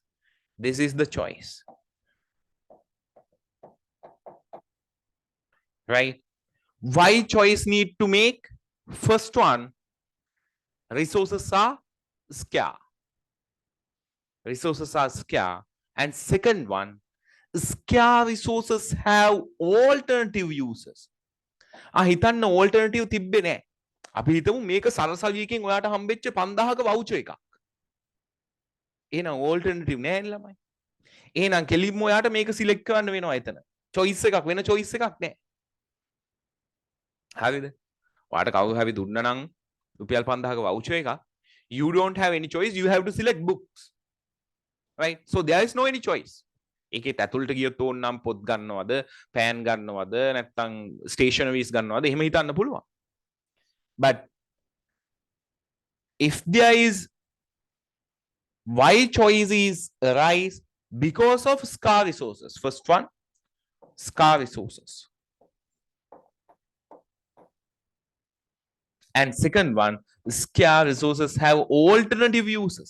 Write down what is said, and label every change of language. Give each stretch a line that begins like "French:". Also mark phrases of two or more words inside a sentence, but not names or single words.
English: This is the choice, right? Why choice need to make? First one, resources are scarce. Resources are scarce. And second one, scarce resources have alternative uses.
Sinhala: හිතන්න alternative තිබ්බේ නෑ. අපි හිතමු මේක සරසවියකින් ඔයාට හම්බෙච්ච 5000ක වවුචර් එකක්. එහෙනම් alternative නෑනේ ළමයි. එහෙනම් කෙලින්ම ඔයාට මේක සිලෙක්ට් කරන්න වෙනවා එතන. choice එකක් වෙන choice එකක් නෑ. හරිද? ඔයාට කවුරු හරි දුන්නා නම් රුපියල් 5000ක වවුචර් එකක්,
English: you don't have any choice, you have to select books. Right? So there is no any choice.
Sinhala: ඒකෙත් ඇතුළට ගියොත් ඕනනම් පොත් ගන්නවද, පෑන් ගන්නවද, නැත්නම් ස්ටේෂනරිස් ගන්නවද, එහෙම හිතන්න පුළුවන්.
English: But if there is, why choice is arise? Because of scarce resources. First one, scarce resources. And second one, scarce resources have alternative uses.